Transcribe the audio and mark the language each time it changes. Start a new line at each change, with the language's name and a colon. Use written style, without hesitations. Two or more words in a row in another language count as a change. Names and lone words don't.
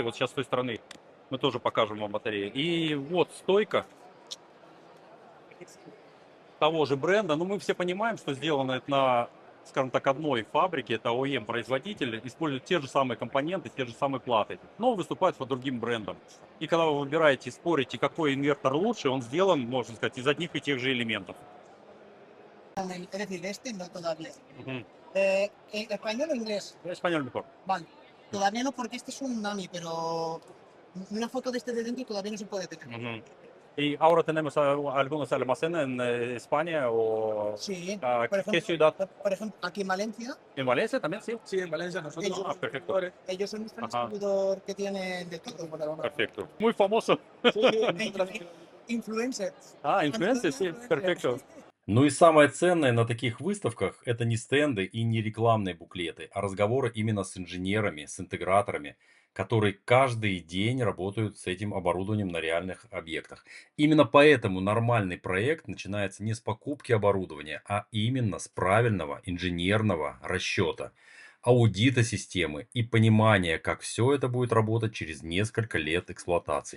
Russian: Вот сейчас с той стороны мы тоже покажем вам батареи. И вот стойка того же бренда. Но мы все понимаем, что сделано это на, скажем так, одной фабрике. Это OEM-производитель. Используют те же самые компоненты, те же самые платы. Но выступают по другим брендам. И когда вы выбираете, спорите, какой инвертор лучше, он сделан, можно сказать, из одних и тех же элементов.
Spanish: Es decir, de este no todavía. Мгм. ¿Español o inglés? Español mejor. Vale. Todavía no, porque este es un Nami, pero una foto de este de dentro todavía no se puede tener. Ujú. ¿Y ahora tenemos algunos almacenes en España o Sí, ¿qué ciudad? por ejemplo, aquí en Valencia, ¿En Valencia también? Sí. Sí, en Valencia nosotros. Ah, perfecto. ellos son nuestro Ajá. distribuidor que tienen de todo. Perfecto. Muy famoso. Influencers. Ah, influencer, sí, perfecto.
Russian: Ну и самое ценное на таких выставках — это не стенды и не рекламные буклеты, а разговоры именно с инженерами, с интеграторами, которые каждый день работают с этим оборудованием на реальных объектах. Именно поэтому нормальный проект начинается не с покупки оборудования, а именно с правильного инженерного расчета, аудита системы и понимания, как все это будет работать через несколько лет эксплуатации.